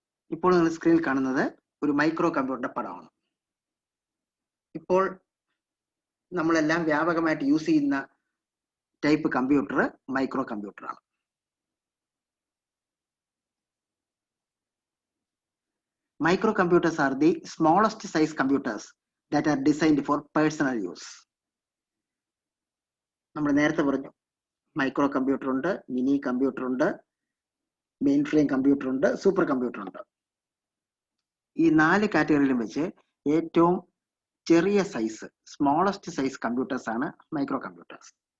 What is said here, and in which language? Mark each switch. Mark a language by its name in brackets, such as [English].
[Malayalam] ഇപ്പോൾ നിങ്ങൾ സ്ക്രീനിൽ കാണുന്നത് ഒരു മൈക്രോ കമ്പ്യൂട്ടറിന്റെ പടമാണ്. ഇപ്പോൾ നമ്മളെല്ലാം വ്യാപകമായിട്ട് യൂസ് ചെയ്യുന്ന type computer micro കമ്പ്യൂട്ടറാണ്. [English] Micro computers are the smallest size computers that are designed for personal use. [Malayalam] നമ്മൾ നേരത്തെ പറഞ്ഞു, മൈക്രോ കമ്പ്യൂട്ടർ ഉണ്ട്, മിനി കമ്പ്യൂട്ടർ ഉണ്ട്, മെയിൻ ഫ്രെയിം കമ്പ്യൂട്ടർ ഉണ്ട്, സൂപ്പർ കമ്പ്യൂട്ടർ ഉണ്ട്. ഈ 4 കാറ്റഗറിയിലും വെച്ച് ഏറ്റവും ചെറിയ സൈസ്, സ്മോളസ്റ്റ് സൈസ് കമ്പ്യൂട്ടേഴ്സ് ആണ് മൈക്രോ കമ്പ്യൂട്ടേഴ്സ്.